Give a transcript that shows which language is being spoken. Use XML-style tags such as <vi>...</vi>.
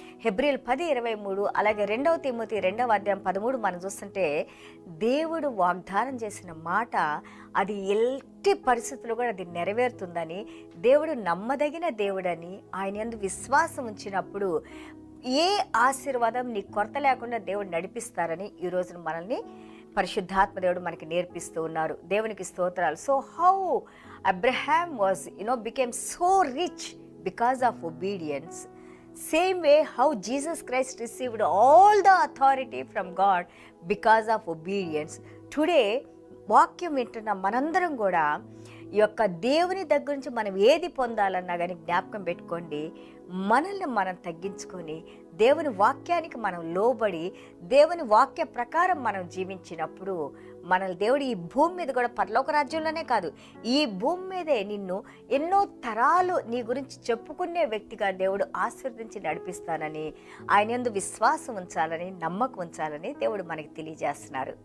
<te>హెబ్రీయులు 10:23 అలాగే 2 తిమోతి 2:13 మనం చూస్తుంటే దేవుడు వాగ్దానం చేసిన మాట అది ఎట్టి పరిస్థితుల్లో కూడా అది నెరవేరుతుందని, దేవుడు నమ్మదగిన దేవుడని, ఆయన యందు విశ్వాసం ఉంచినప్పుడు ఏ ఆశీర్వాదం నీ కొరత లేకుండా దేవుడు నడిపిస్తారని ఈ రోజున మనల్ని పరిశుద్ధాత్మ దేవుడు మనకి నేర్పిస్తూ ఉన్నారు. దేవునికి స్తోత్రాలు.</te> <en>So how Abraham was became so rich because of obedience. Same way how Jesus Christ received all the authority from God because of obedience.</en> <te>Today వాక్యం వింటున్న మనందరం కూడా ఈ యొక్క దేవుని దగ్గర నుంచి మనం ఏది పొందాలన్నా కానీ జ్ఞాపకం పెట్టుకోండి, మనల్ని మనం తగ్గించుకొని దేవుని వాక్యానికి మనం లోబడి దేవుని వాక్య ప్రకారం మనం జీవించినప్పుడు మనల్ని దేవుడు ఈ భూమి మీద కూడా, పరలోక రాజ్యంలోనే కాదు, ఈ భూమి మీదే నిన్ను ఎన్నో తరాలు నీ గురించి చెప్పుకునే వ్యక్తిగా దేవుడు ఆశీర్వదించి నడిపిస్తానని, ఆయన యందు విశ్వాసం ఉంచాలని, నమ్మకం ఉంచాలని దేవుడు మనకి తెలియజేస్తున్నారు.</te>